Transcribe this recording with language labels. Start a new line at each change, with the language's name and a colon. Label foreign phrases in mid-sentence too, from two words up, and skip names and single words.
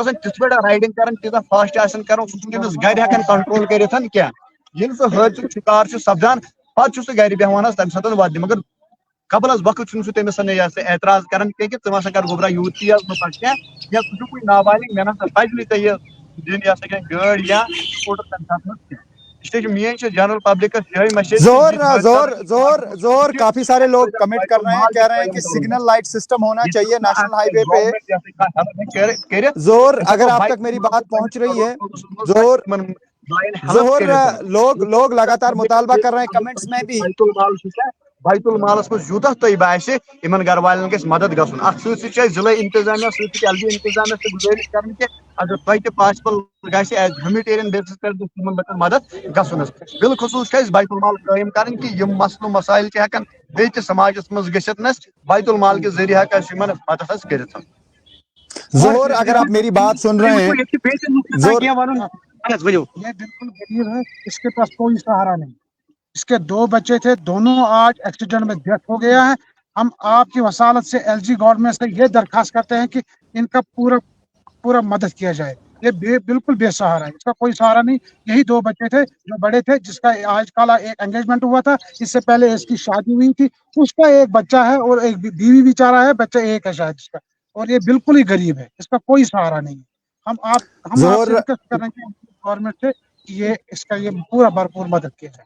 Kashmiri: آسان تِتھ پٲٹھۍ رایڈنگ کران تیٖژاہ فاسٹ آسان کران سُہ چھُنہٕ تٔمِس گرِ ہٮ۪کان کنٹرول کٔرِتھ کینٛہہ ییٚلہِ سُہ حٲدثُک شِکار چھُ سپدان پتہٕ چھُ سُہ گرِ بیٚہوان حظ تمہِ ساتہٕ وتہِ مگر قبل از وقت چھُنہٕ سُہ تٔمِس اعتراض کران کینٛہہ کہِ ژٕ ہسا کر گوٚبرا یوٗت تیز نہٕ پتہٕ کینٛہہ یا ژٕ چھُکھ نابالغ مےٚ نسا پزِ نہٕ ژےٚ یہِ دِنۍ گٲڑۍ یا سکوٗٹر تمہِ ساتہٕ کینٛہہ اس لیے میٲنۍ چھِ جنرل پبلکس یہے میسج
Urdu: زور کافی سارے لوگ کمنٹ کر رہے ہیں کہہ رہے ہیں کہ
English: signal light system
Urdu: ہونا چاہیے
English: national highway
Urdu: پہ زور اگر آپ تک میری بات پہنچ رہی ہے زور لوگ لگاتار مطالبہ کر رہے ہیں کمنٹس میں بھی
Kashmiri: بیت المالس منٛز یوٗتاہ تۄہہِ باسہِ یِمن گھر والٮ۪ن گژھِ مدد گژھُن اتھ سۭتۍ سۭتۍ چھِ اَسہِ ضلعہٕ انتظامیہ سۭتۍ ایل ڈی انتظامیہ تہِ گُزٲرِش کران کہِ اگر تۄہہِ تہِ پاسبل گژھِ
English: as humanitarian basis
Kashmiri: پٮ۪ٹھ یِمن لُکن مدد گژھُن حظ بالخصوٗص چھِ اَسہِ بیت المال قٲیِم کرٕنۍ کہِ یِم مسلہٕ مسائل چھِ ہٮ۪کان بیٚیہِ تہِ سماجس منٛز گٔژھِتھ نس بیت المال کہِ ذٔریعہٕ ہٮ۪کان أسۍ یِمن مدد حظ کٔرِتھ
Urdu: ظہور اگر آپ میری بات سن رہے ہیں یہ بالکل غریب ہے اس کے پاس کوئی سہارا نہیں اس کے دو بچے تھے دونوں آج ایکسیڈنٹ میں ڈیتھ ہو گیا ہے ہم آپ کی وسالت سے
English: LG government
Urdu: سے یہ درخواست کرتے ہیں کہ ان کا پورا مدد کیا جائے یہ بالکل بے سہارا ہے اس کا کوئی سہارا نہیں یہی دو بچے تھے جو بڑے تھے جس کا آج کل ایک انگیجمنٹ ہوا تھا اس سے پہلے اس کی شادی ہوئی تھی اس کا ایک بچہ ہے اور ایک بیوی بھی چاہ رہا ہے بچہ ایک ہے شاید اس کا اور یہ بالکل ہی غریب ہے اس کا کوئی سہارا نہیں ہے ہم آپ سے ریکویسٹ کر رہے ہیں گورنمنٹ سے کہ اس کا یہ پورا بھرپور مدد کیا جائے